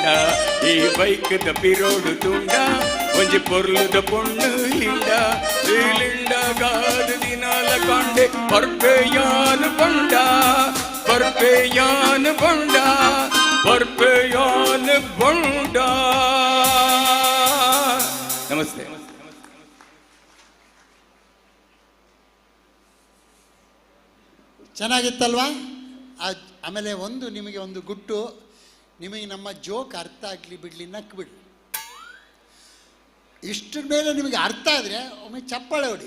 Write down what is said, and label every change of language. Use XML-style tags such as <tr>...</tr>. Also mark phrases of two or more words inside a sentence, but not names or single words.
<tcy>ಈ ಬೈಕ್ ತಪ್ಪಿ ರೋಡು ತುಂಡ, ಒಂಜಿ ಪೊರ್ಲುದ ಪೊಣ್ಣು ಲಿಂಡ. ಈ ಲಿಂಡಗಾದ ದಿನಾಲ ಕಾಂಡೆ ಪರ್ಪೆಯಾನು ಬೊಂಡ, ಪರ್ಪೆಯಾನು ಬೊಂಡ, ಪರ್ಪೆಯಾನು ಬೊಂಡ.</tcy> <kn>ನಮಸ್ತೆ. ಚೆನ್ನಾಗಿತ್ತಲ್ವಾ? ಆಮೇಲೆ ನಿಮಗೆ ಒಂದು ಗುಟ್ಟು, ನಿಮಗೆ ನಮ್ಮ ಜೋಕ್ ಅರ್ಥ ಆಗಲಿ ಬಿಡಲಿ ನಕ್ಬಿಡ್ಲಿ. ಇಷ್ಟರ ಮೇಲೆ ನಿಮಗೆ ಅರ್ಥ ಆದರೆ ಒಮ್ಮೆ ಚಪ್ಪಾಳೆ ಹೊಡೀರಿ.</kn>